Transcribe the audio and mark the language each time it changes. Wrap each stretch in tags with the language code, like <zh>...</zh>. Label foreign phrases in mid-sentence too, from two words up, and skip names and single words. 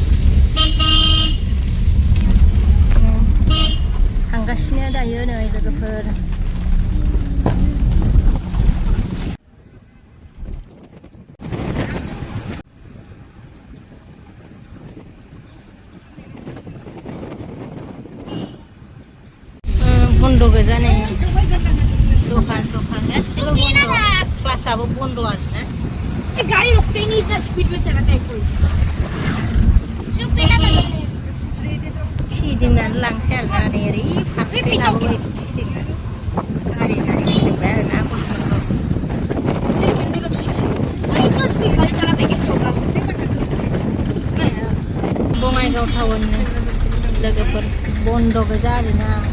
<brx>थांगासिनो दायो नै लोगोफोर बन्द' गोजा नै दखान सखान गासिबो बन्द' क्लासाबो बन्द' आरोना</brx> <hi>गाड़ी रुकते ही नहीं इतना स्पीड में चलाता है कोई</hi> <brx>फिदिंनानै लांसै आरोना नै ओरै फारसे लाबोबाय फिदिंनानै गारि फिदिंबाय आरोना बङाइगाव टाउन लोगोफोर बन्द' गोजा आरोना</brx>